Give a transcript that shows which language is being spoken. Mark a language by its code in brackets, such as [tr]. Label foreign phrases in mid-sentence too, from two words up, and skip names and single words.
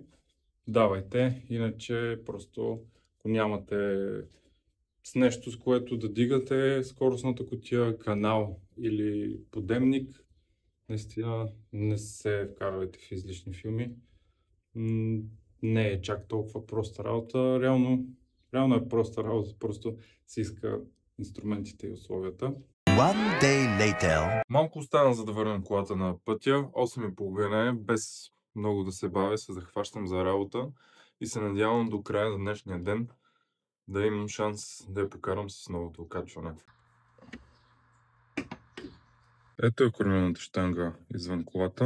[bg] Давайте, иначе просто ако нямате с нещо, с което да дигате скоростната кутия, канал или подемник, наистина не се вкарвайте в излишни филми. Не е чак толкова проста работа. Реално е проста работа, просто се иска инструментите и условията. [en] One day later. [bg] Малко остана за да върнем колата на пътя. 8:30 е, без много да се бавя, се захващам за работа и се надявам до края на днешния ден да имам шанс да я покарам с новото окачване. Ето е кормилната щанга извън колата.